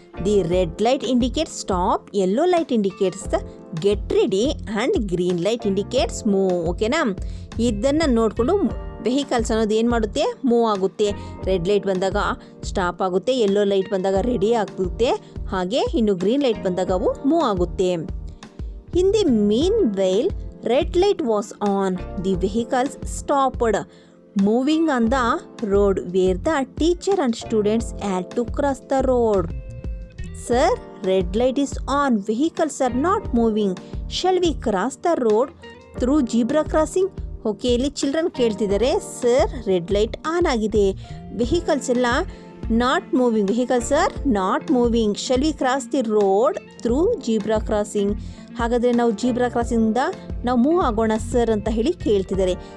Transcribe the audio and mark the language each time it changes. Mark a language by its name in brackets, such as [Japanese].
[English] The red light indicates stop, yellow light indicates the get ready and green light indicates move. ಓಕೆನಾ? [Kannada] ಇದನ್ನು ನೋಡಿಕೊಂಡು vehicles ಅನ್ನೋದು ಏನು ಮಾಡುತ್ತೆ, ಮೂವ್ ಆಗುತ್ತೆ. ರೆಡ್ ಲೈಟ್ ಬಂದಾಗ ಸ್ಟಾಪ್ ಆಗುತ್ತೆ, ಯೆಲ್ಲೋ ಲೈಟ್ ಬಂದಾಗ ರೆಡಿ ಆಗುತ್ತೆ, ಹಾಗೆ ಇನ್ನು ಗ್ರೀನ್ ಲೈಟ್ ಬಂದಾಗ ಅವು ಮೂವ್ ಆಗುತ್ತೆ. [English] In the meanwhile red light was on. The vehicles stopped moving on the road where the teacher and students had to cross the road. Sir, red light is on. Vehicles are not moving. Shall we cross the road through zebra crossing? [Kannada] Okay, ಇಲ್ಲಿ children ಕೇಳ್ತಿದ್ದಾರೆ, sir red light on ಆಗಿದೆ, vehicles ಎಲ್ಲ not moving, [English] Vehicles are not moving, shall we cross the road through zebra crossing. [Kannada] ಹಾಗಾದರೆ ನಾವು zebra ಕ್ರಾಸಿಂಗಿಂದ ನಾವು move ಆಗೋಣ sir ಅಂತ ಹೇಳಿ ಕೇಳ್ತಿದ್ದಾರೆ.